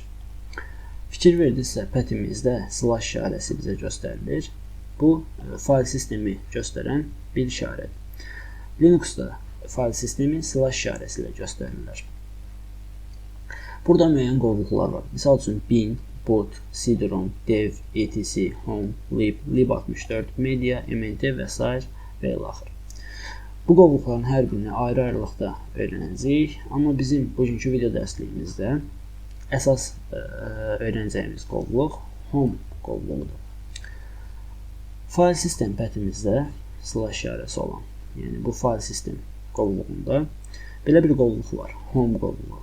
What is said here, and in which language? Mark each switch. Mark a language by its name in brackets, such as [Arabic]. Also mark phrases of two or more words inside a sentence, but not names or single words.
[Azerbaijani] Fikir verdinizsə, pathimizdə slash işarəsi bizə göstərilir. Bu, fayl sistemi göstərən bir işarədir. Linuxda fayl sistemi slash işarəsi ilə göstərilir. Burada müəyyən qovluqlar var. Misal üçün bin, boot, cd-rom, dev, etc, home, lib, lib64, media, mnt və s. və ilaxır. Bu qovluqların hər birini ayrı-ayrılıqda öyrənəcəyik, amma bizim bugünkü video dərsliyimizdə əsas öyrənəcəyimiz qovluq home qovluğudur. Fayl sistem pathimizdə slash işarəsi olan, yəni bu fayl sistem qovluğunda belə bir qovluq var, home qovluğu.